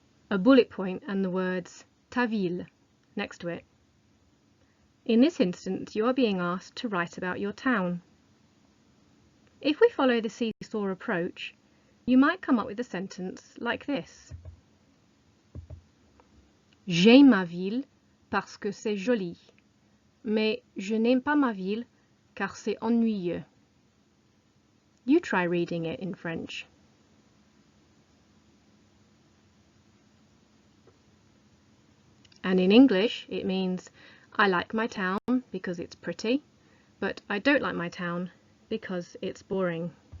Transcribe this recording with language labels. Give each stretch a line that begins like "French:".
English: A bullet point and the words
French: ta ville
English: next to it. In this instance, you are being asked to write about your town. If we follow the seesaw approach, you might come up with a sentence like this.
French: J'aime ma ville parce que c'est joli, mais je n'aime pas ma ville car c'est ennuyeux.
English: You try reading it in French. And in English, it means I like my town because it's pretty, but I don't like my town because it's boring.